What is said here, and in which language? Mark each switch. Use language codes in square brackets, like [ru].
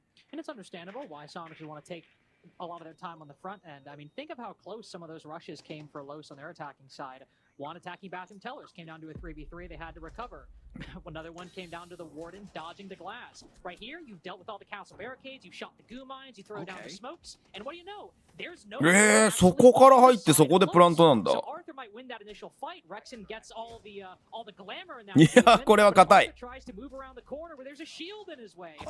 [en] And it's understandable why Sonic would want to take a lot of their time on the front end. I mean, think of how close some of those rushes came for Los on their attacking side. One attacking bathroom tellers came down to a 3v3, they had to recover. Another one came down to the warden dodging the glass. Right here, you've dealt with all the castle barricades, you shot the goo mines, you throw down the smokes, and what do you know? There's no [ja] そこから入ってそこでプラントなんだ。 [en] So Arthur might win that initial fight. Rexon gets all the glamour in that. [ja] いや、これは硬い。 [en] Tries to move around the corner where thereus a shield in his way.